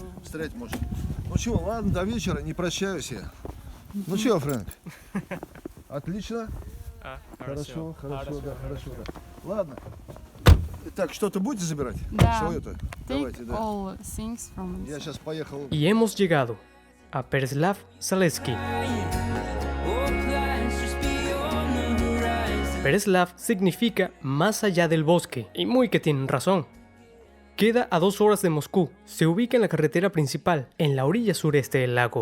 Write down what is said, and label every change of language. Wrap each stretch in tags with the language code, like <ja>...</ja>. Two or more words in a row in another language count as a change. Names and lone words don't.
<ru>застрять может. Ну чего, ладно, до вечера, не прощаюсь я. Ну чего, Фрэнк? Отлично. Хорошо, да, хорошо, да. Ладно. Так, что-то будете забирать? Да. Что это? Давайте, Take да.</ru> <en>all things from</en> <ru>Я сейчас поехал.</ru> <es>Y hemos llegado a Pereslav Zaleski. Pereslav significa más allá del bosque, y muy que tienen razón. Queda a 2 horas de Moscú, se ubica en la carretera principal, en la orilla sureste del lago.</es>